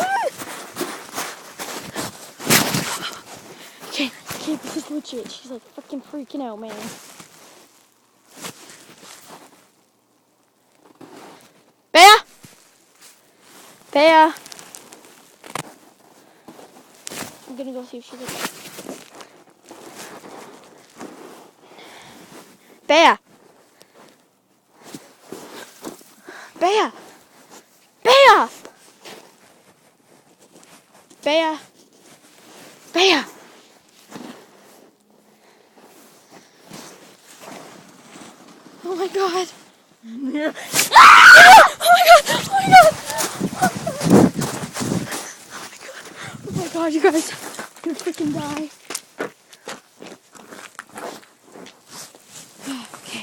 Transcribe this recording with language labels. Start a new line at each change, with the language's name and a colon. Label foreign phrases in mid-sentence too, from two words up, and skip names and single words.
English: Okay, this is legit. She's like freaking freaking out, man. Bea! Bea! I'm gonna go see if she's okay. Bea! Bea! Bea! Bea! Bea! Oh my god! Ah! Oh my god! Oh my god! Oh my god, you guys! I'm gonna freaking die. Okay.